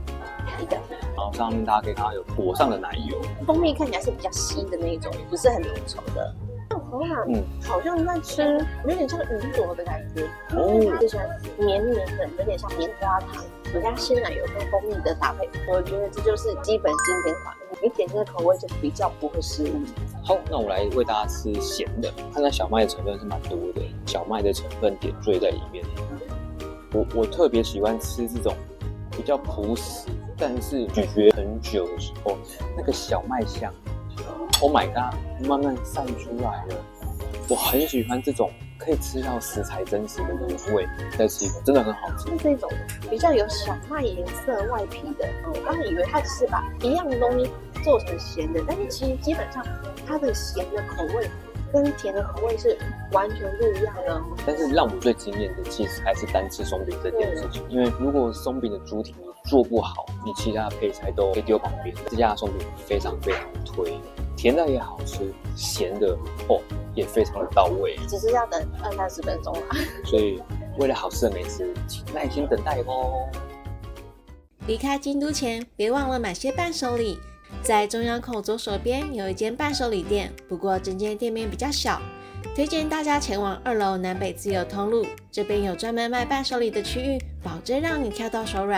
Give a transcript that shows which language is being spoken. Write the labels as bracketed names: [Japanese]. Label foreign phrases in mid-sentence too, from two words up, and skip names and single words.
[Chinese] 然後上面大家可以看到有裹上的奶油，蜂蜜看起來是比較稀的那一種，不是很濃稠的。好像在吃有點像雲朵的感覺哦，就是綿綿的，有點像棉花糖，有加鮮奶油跟蜂蜜的搭配，我覺得這就是基本經典款。你點這個口味就比較不會失誤。好，那我來為大家吃鹹的，看到小麥的成分是蠻多的，小麥的成分點綴在裡面。我特別喜歡吃這種比較樸實，但是咀嚼很久的時候，那個小麥香 ， [English] Oh my god， [Chinese] 慢慢散出來了。我很喜歡這種可以吃到食材真實的原味，再吃一口真的很好吃。這種比較有小麥顏色外皮的，我剛才以為它只是把一樣的東西做成鹹的，但是其實基本上它的鹹的口味跟甜的口味是完全不一樣的。但是讓我最驚豔的其實還是單吃鬆餅這件事情，因為如果鬆餅的主體你做不好，你其他的配菜都可以丟旁邊。這家的鬆餅非常非常推，甜的也好吃，鹹的也非常的到位，只是要等20-30分鐘啦。所以為了好吃的美食，請耐心等待哦。離開京都前，別忘了買些伴手禮。在中央口左手邊有一間伴手禮店，不過整間店面比較小，推薦大家前往2樓南北自由通路，這邊有專門賣伴手禮的區域，保證讓你挑到手軟。